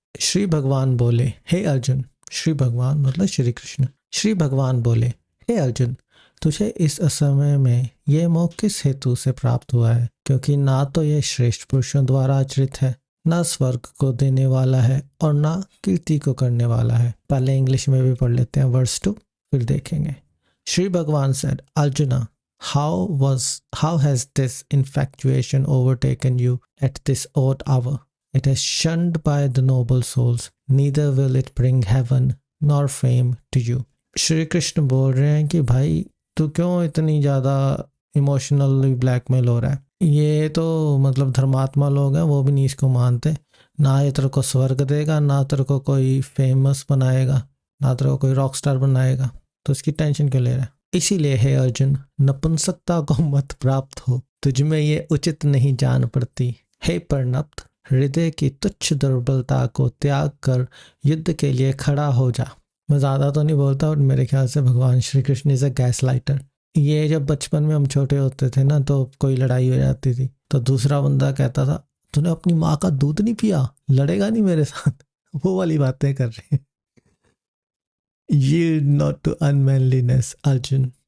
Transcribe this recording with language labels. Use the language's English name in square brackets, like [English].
[Hindi] श्री भगवान बोले, हे अर्जुन, श्री भगवान मतलब श्री कृष्ण, श्री भगवान बोले, हे अर्जुन, तुझे इस असमय में ये मोह किस हेतु से प्राप्त हुआ है, क्योंकि ना तो ये श्रेष्ठ पुरुषों द्वारा आचरित है, ना स्वर्ग को देने वाला है और ना कीर्ति को करने वाला है। पहले इंग्लिश में भी पढ़ लेते हैं वर्स 2, फिर देखेंगे। [English] Sri Bhagavan said, Arjuna, how has this infatuation overtaken you at this odd hour? It is shunned by the noble souls, neither will it bring heaven nor fame to you। [Hindi] Shri Krishna बोल रहे हैं कि भाई तू क्यों इतनी ज़्यादा इमोशनली ब्लैकमेल हो रहा है। ये तो मतलब धर्मात्मा लोग हैं, वो भी नहीं इसको मानते। ना ये तेरे को स्वर्ग देगा, ना तेरे को कोई फेमस बनाएगा, ना तेरे को कोई रॉक स्टार बनाएगा, तो इसकी टेंशन क्यों ले रहा है। इसीलिए हे अर्जुन, नपुंसकता को मत प्राप्त हो, तुझमें ये उचित नहीं जान पड़ती। हे परनप्त, हृदय की तुच्छ दुर्बलता को त्याग कर युद्ध के लिए खड़ा हो जा। मैं ज़्यादा तो नहीं बोलता और मेरे ख्याल से भगवान Shri Krishna [English] Is a gaslighter. [Hindi] ये जब बचपन में हम छोटे होते थे ना, तो कोई लड़ाई हो जाती थी तो दूसरा बंदा कहता था, तूने अपनी माँ का दूध नहीं पिया, लड़ेगा नहीं मेरे साथ। वो वाली बातें कर रहे हैं। [English] Yield not to unmanliness, Arjun.